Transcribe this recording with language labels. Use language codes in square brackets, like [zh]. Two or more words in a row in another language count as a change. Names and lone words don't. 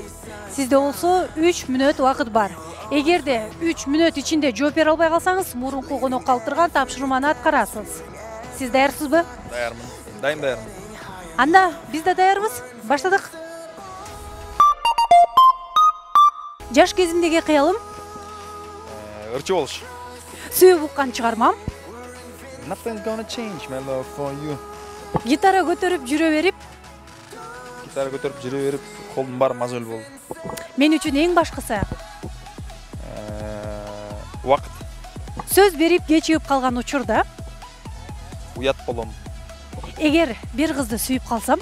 [ky] Сизде болсо 3 мүнөт убакыт бар. Эгерде 3 мүнөт ичинде жооп бере албай калсаңыз, мурунку конок калтырган тапшырманы аткарасыз. Сиз даярсызбы? Даярмын. Дайым. Анда биз да даярбыз. Баштадык. Жаш кезимдеги кыялым Ырчы болуш. сүйүп уккан чыгармам. [en] Nothing's gonna change my love for you. [ky] Гитара көтөрүп жүрө берип, Гитара көтөрүп жүрө берип, колдун баары мазөл болду. мен үчүн эң башкысы Убакыт. сөз берип кечигип калган учурда, Уят болом. эгер бир кызды сүйүп калсам,